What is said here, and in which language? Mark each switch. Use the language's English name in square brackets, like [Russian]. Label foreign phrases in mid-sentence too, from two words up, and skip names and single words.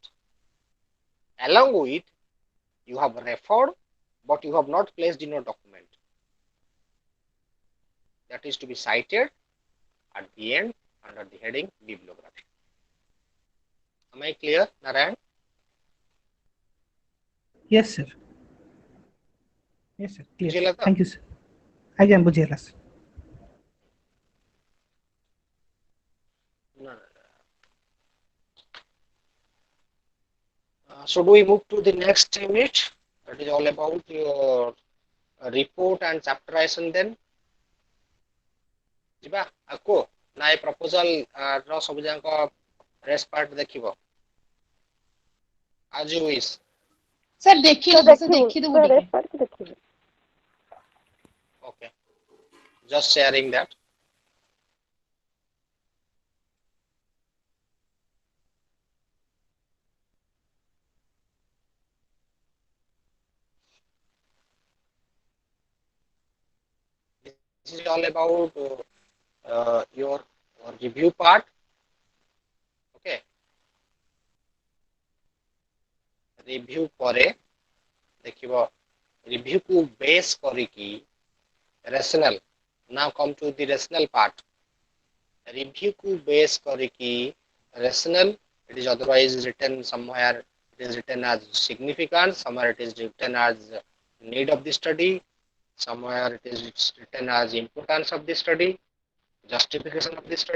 [English] Along with you have referred but you have not placed in your document, that is to be cited at the end under the heading bibliography. Am I clear, Narayan? Yes, sir. Yes, sir. Clear, sir. [Odia] ବୁଝିହେଲା ତ? [English] Thank you, sir. [Odia] ଆଜ୍ଞା ବୁଝିଗଲା sir. [English] No, no, no. Should we move to the next unit? That is all about your report and chapterization then. [Odia] ଯିବା ଆଗକୁ ନା ଏ ପ୍ରପୋଜାଲ ର ସବୁ ଯାକ [English] rest part [Odia] ଦେଖିବ [English] as you wish. [Odia] ସାର୍ ଦେଖିଦବୁ ସାର୍ ଦେଖିଦବୁ ଟିକେ। ଦେଖିବୁ। [English] Okay, just sharing that. This is all about your review part. [Odia] Okay, review ପରେ ଦେଖିବ review ku base କରିକି rational. [English] Now come to the rational part. [Odia] Review ku base କରିକି [English] rational, it is otherwise written somewhere, it is written as significant, somewhere it is written as need of the study, somewhere it is written as importance of the study, justification of the study.